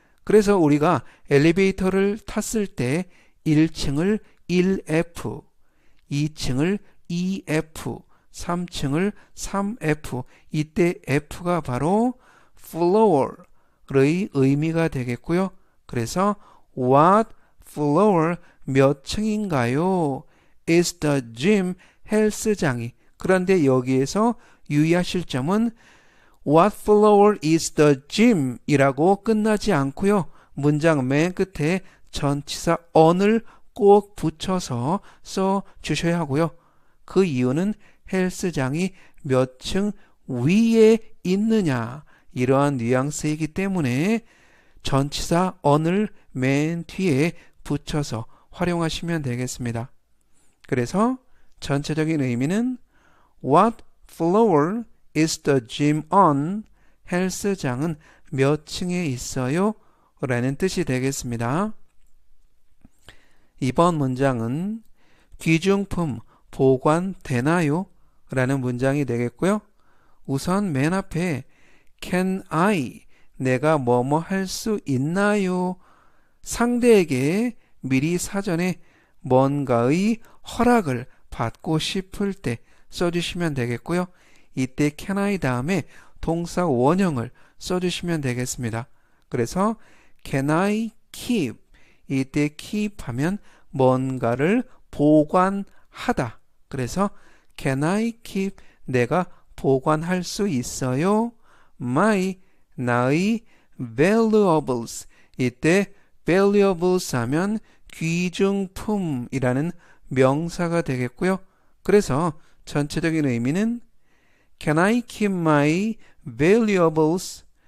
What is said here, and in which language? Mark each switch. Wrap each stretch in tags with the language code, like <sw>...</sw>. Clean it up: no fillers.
<ko>그래서 우리가 엘리베이터를 탔을 때 1층을 1F, 2층을 2F, 3층을 3F, 이때 F가 바로 floor의 의미가 되겠고요. 그래서</ko> <en>what floor,</en> <ko>몇 층인가요?</ko> <en>is the gym,</en> <ko>헬스장이. 그런데 여기에서 유의하실 점은</ko> <en>what floor is the gym</en> <ko>이라고 끝나지 않고요. 문장 맨 끝에 전치사 on을 꼭 붙여서 써 주셔야 하고요. 그 이유는 헬스장이 몇 층 위에 있느냐 이러한 뉘앙스이기 때문에 전치사 on을 맨 뒤에 붙여서 활용하시면 되겠습니다. 그래서 전체적인 의미는</ko> <en>What floor is the gym on?</en> <ko>헬스장은 몇 층에 있어요? 라는 뜻이 되겠습니다. 이번 문장은 귀중품 보관되나요? 라는 문장이 되겠고요. 우선 맨 앞에</ko> <en>Can I?</en> <ko>내가 뭐뭐 할 수 있나요? 상대에게 미리 사전에 뭔가의 허락을 받고 싶을 때 써주시면 되겠고요. 이때 can I 다음에 동사 원형을 써주시면 되겠습니다. 그래서</ko> <en>can I keep?</en> <ko>이때 keep 하면 뭔가를 보관하다. 그래서</ko> <en>can I keep</en> <ko>내가 보관할 수 있어요? my 나의 valuables 이때 valuables 하면 귀중품이라는 명사가 되겠고요. 그래서 전체적인 의미는</ko> <en>Can I keep my valuables?</en>